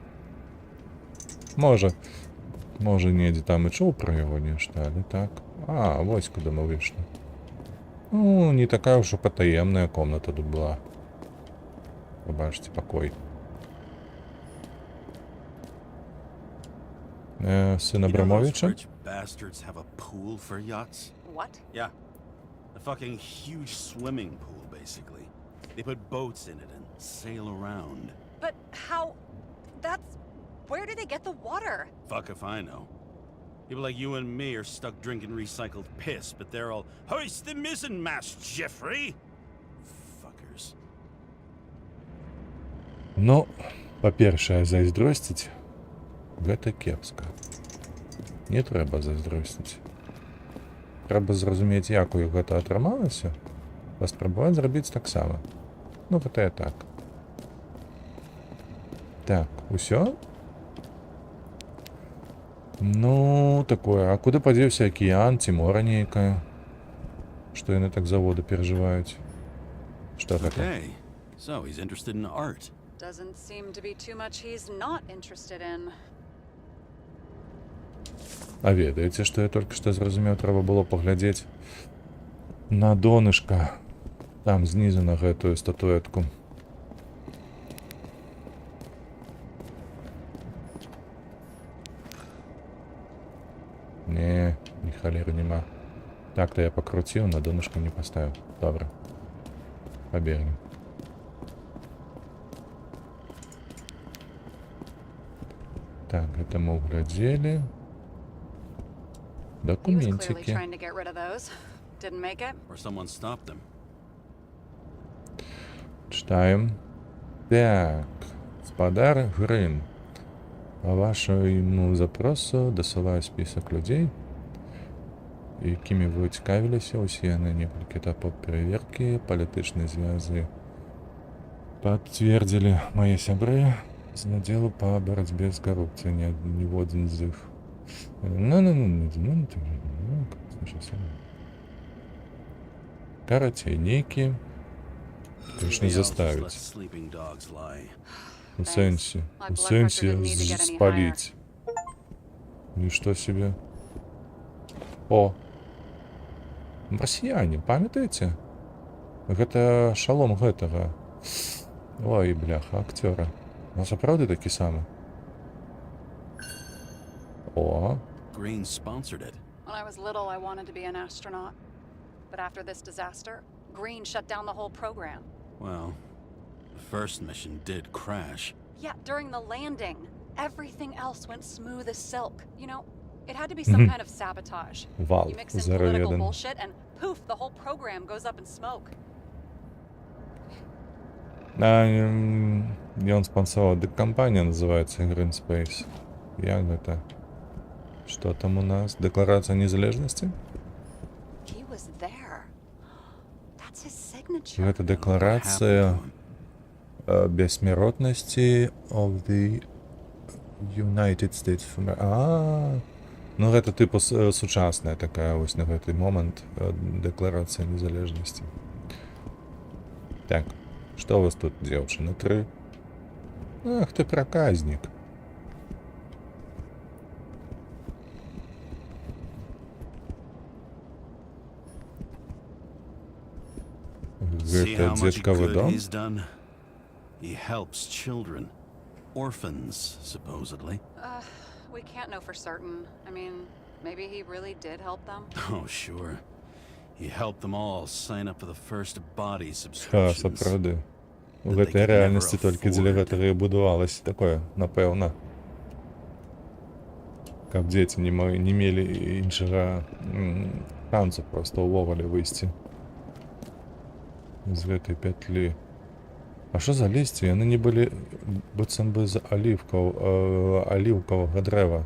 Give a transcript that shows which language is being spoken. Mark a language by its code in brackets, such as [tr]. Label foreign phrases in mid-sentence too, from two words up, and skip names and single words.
[be] Може недзе там і чуў пра яго нешта, але так. А, вось куды мы выйшлі. Ну, не такая ўжо патаемная комната тут была. Побачце, пакой. Сын Абрамовича? [en] Rich bastards have a pool for yachts? What? Yeah. A fucking huge swimming pool, basically. They put boats in it and sail around. But how? That's... Where do they get the water? Fuck if I know. People like you and me are stuck drinking recycled piss, but they're all, hoist the mizzen mast, Jeffrey! Fuckers. [be] Ну, па-першае, зайздросціць гэта кепска. Не трэба зайздросціць. Трэба зразумець, як у іх гэта атрымалася, паспрабаваць зрабіць таксама. Ну, гэта я так. Так, усё? Ну, такое. А куды падзеўся акіян ці мора нейкае? Што яны так заводы перажываюць? Што гэта? [en] Okay, so he's interested in art. Doesn't seem to be too much he's not interested in. [be] А ведаеце, што я толькі што зразумеў, трэба было паглядзець на донышка. Там знізу на гэтую статуэтку. Не, ні халеры няма. Так-то я пакруціў, на донышко не паставіў. Добра. Пабегнем. Так, гэта мы углядзелі. [en] He was clearly [be] Документики. [en] trying to get rid of those. Didn't make it. Or someone stopped him. [be] Читаем. Так, спадар Грин. [ru] По вашему запросу досылаю список людей, [be] якімі вы цікавіліся. Усе яны некалькі этапаў пераверкі, палітычныя звязы пацвердзілі мае сябры з надзелу па барацьбе з карупцыяй. Ніводзін з іх. Карацей, нейкі, конечно, [en] Maybe I'll just let [be] заставіць. [en] sleeping dogs lie. [be] У сэнсе. [en] My [be] У [en] blood [be] сэнсе [en] pressure didn't need to get any [be] спаліць. Нішто себе. О! Расіяне, памятаеце? Гэта шалом гэтага. Ой, бляха, акцёра. А сапраўды такі самы. О! [en] Green sponsored it. When I was little, I wanted to be an astronaut. But after this disaster, Green shut down the whole program. Well, the first mission did crash. Yeah, during the landing, everything else went smooth as silk. You know, it had to be some kind of sabotage. [be] Вал, [en] You mix in political зароведен. bullshit, and poof, the whole program goes up in smoke. [be] Ён спонсовал, дык кампанія называецца Green Space. Як гэта? Што там у нас? Дэкларацыя незалежнасці? [en] He was there. That's his signature. [be] Гэта [en] What happened [be] дэкларацыя [en] to him? [be] бессмяротнасці [en] of the United States of America. [be] Ну гэта тыпу сучасная такая вось на гэты момант дэкларацыя незалежнасці. Так, што у вас тут, дзеўчына? 3? Ах ты праказнік. [en] See [be] Гэта [en] how much [be] дзедкавы [en] good [be] дом? [en] he's done? He helps children. Orphans, supposedly. We can't know for certain. I mean, maybe he really did help them. Oh, sure. He helped them all sign up for the first body [be] Ха, [en] subscriptions. [be] сапраўды. У [en] That they [be] гэтай [en] could [be] рэальнасці [en] never [be] толькі дзеля [en] afford. [be] гэтага і будавалася такое, напэўна. Каб дзеці не мелі іншага шансу проста ўвогуле выйсці з гэтай пятлі. А што за лісце? Яны не былі быццам бы з аліўкавага дрэва.